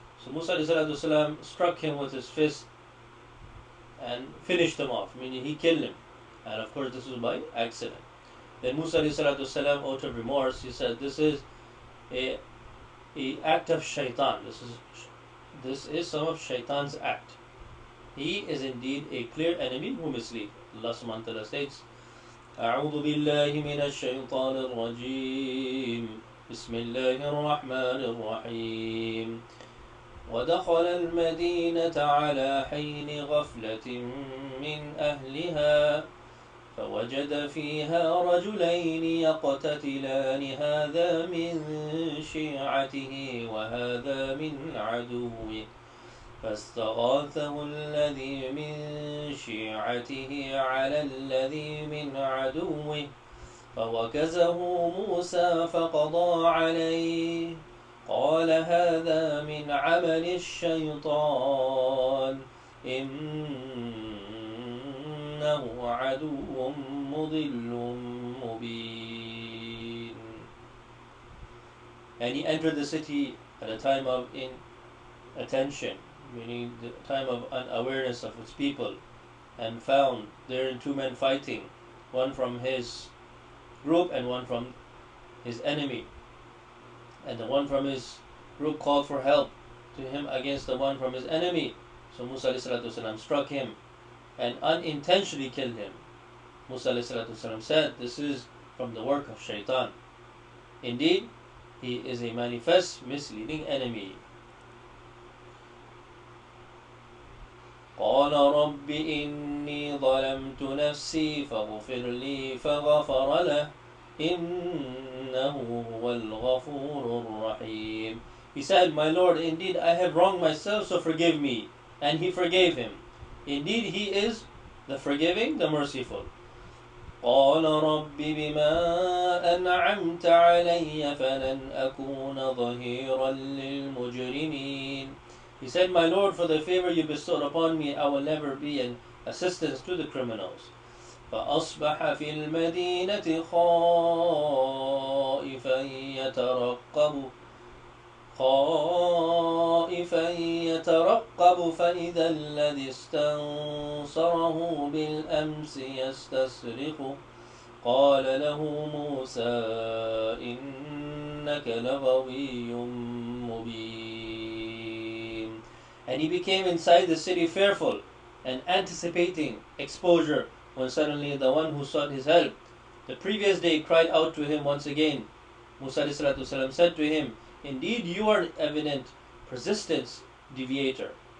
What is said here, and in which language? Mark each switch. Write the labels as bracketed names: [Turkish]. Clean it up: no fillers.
[English] So Musa ﷺ struck him with his fist and finished him off, meaning he killed him. And of course this was by accident. Then Musa ﷺ, out of remorse, he said, this is a act of shaitan. This is some of shaitan's act. He is indeed a clear enemy who misleads. Allah subhanahu wa ta'ala states, [Arabic] أعوذ بالله من الشيطان الرجيم بسم الله الرحمن الرحيم ودخل المدينة على حين غفلة من أهلها فوجد فيها رجلين يقتتلان هذا من شيعته وهذا من عدوه فاستغاثه الذي من شيعته على الذي من عدوه فوكزه موسى فقضى عليه قال هذا من عمل الشيطان إنه عدو مضل مبين. [English] And he entered the city at a time of inattention, meaning the time of unawareness of its people, and found therein two men fighting, one from his group and one from his enemy. And the one from his group called for help to him against the one from his enemy. So Musa ﷺ struck him and unintentionally killed him. Musa ﷺ said, this is from the work of shaitan. Indeed, he is a manifest misleading enemy. [Arabic] قال رب إني ظلمت نفسي فاغفر لي فغفر له إنه هو الغفور الرحيم. [English] He said, my Lord, indeed I have wronged myself, so forgive me. And he forgave him. Indeed he is the forgiving, the merciful. [Arabic] قال رب بما أنعمت علي فلن أكون ظهيرا للمجرمين. [English] He said, my Lord, for the favor you bestowed upon me, I will never be an assistance to the criminals. [Arabic] فأصبح في المدينة خائفا يترقب فإذا الذي استنصره بالأمس يستصرخه قال له موسى إنك لغوي مبين. [English] And he became inside the city fearful and anticipating exposure, when suddenly the one who sought his help the previous day cried out to him once again. Musa ﷺ said to him, indeed you are evident persistence deviator.